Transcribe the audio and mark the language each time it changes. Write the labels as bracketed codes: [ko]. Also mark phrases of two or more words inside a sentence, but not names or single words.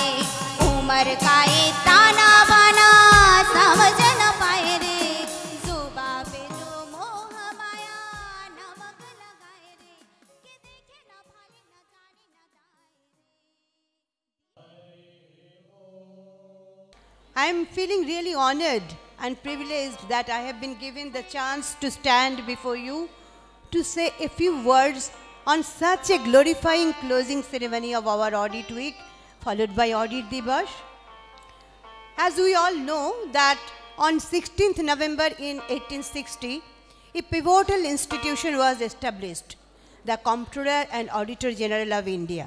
[hi] उम्र का ये ताना बाना समझ न पाए रे, जुबां पे जो मोह माया नमक लगाए रे, कि देखे न भाले न जाने न गाए। [en] I am feeling really honored and privileged that I have been given the chance to stand before you to say a few words on such a glorifying closing ceremony of our Audit Week, followed by Audit Divas. As we all know that on 16th November in 1860, a pivotal institution was established, the Comptroller and Auditor General of India.